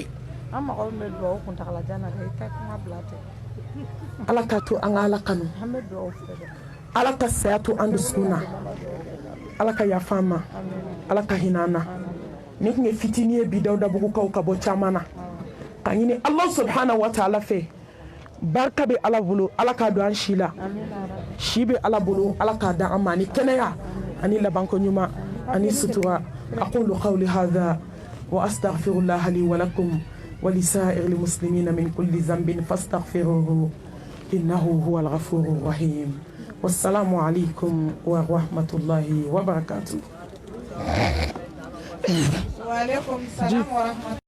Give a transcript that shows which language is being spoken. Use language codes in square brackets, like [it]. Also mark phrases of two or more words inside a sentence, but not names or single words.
[bm] an mɔgɔw bɛ dugawu kuntagalajan na dɛ i tɛ kuma bila ten Ala ka to an ka Ala kanu an bɛ dugawu fɛ dɛ Ala ka saya to an dusukun na Ala ka yafa an ma Ala ka hinɛ an na ni tun ye fitini ye bi Dawudabugukaw ka bɔ caman na ka ɲini [ar] الله سبحانه وتعالى [bm] fɛ barika bɛ Ala bolo Ala k'a don an si la si bɛ Ala bolo Ala k'a da an ma ani kɛnɛya ani labanko ɲuman ani sutura [ar] أقول قولي هذا وأستغفر الله لي ولكم ولسائر المسلمين من كل ذنب فاستغفروه إنه هو الغفور الرحيم والسلام عليكم ورحمة الله وبركاته. وعليكم السلام ورحمة الله